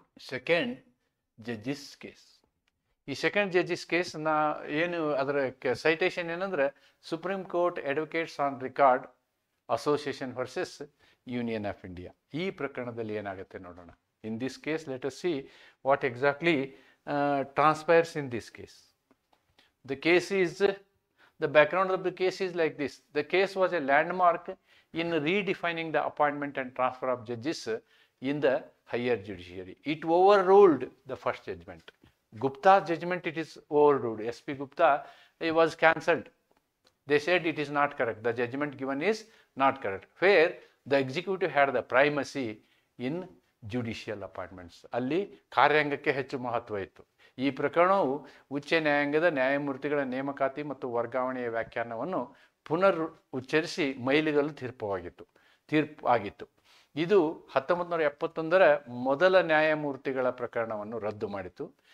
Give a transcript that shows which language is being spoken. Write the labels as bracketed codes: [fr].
[kn] Second ಜಡ್ಜಿಸ್ case. ಈ second ಜಡ್ಜಿಸ್ case ಏನು ಅದರ ಸೈಟೇಷನ್ ಏನಂದ್ರೆ, supreme court advocates on record association versus union of India. ಈ ಪ್ರಕರಣದಲ್ಲಿ ಏನಾಗುತ್ತೆ ನೋಡೋಣ. [en] In this case let us see what exactly transpires in this case. The case is, the background of the case is like this. The case was a landmark in redefining the appointment and transfer of judges in the higher judiciary. It overruled the first judgment. Gupta's judgment, it is overruled. SP Gupta, it was cancelled. They said it is not correct. The judgment given is not correct. Where the executive had the primacy in judicial appointments. [kn] ಅಲ್ಲಿ ಕಾರ್ಯಾಂಗಕ್ಕೆ ಹೆಚ್ಚು ಮಹತ್ವ ಇತ್ತು. ಈ ಪ್ರಕರಣವು ಉಚ್ಚ ನ್ಯಾಯಾಂಗದ ನ್ಯಾಯಮೂರ್ತಿಗಳ ನೇಮಕಾತಿ ಮತ್ತು ವರ್ಗಾವಣೆಯ ವ್ಯಾಖ್ಯಾನವನ್ನು ಪುನರ್ ಉಚ್ಚರಿಸಿ ಮೈಲಿಗಲ್ಲು ತೀರ್ಪು ಆಗಿತ್ತು. ಇದು 1971 ಮೊದಲ ನ್ಯಾಯಮೂರ್ತಿಗಳ ಪ್ರಕರಣವನ್ನು ರದ್ದು ಮಾಡಿತು.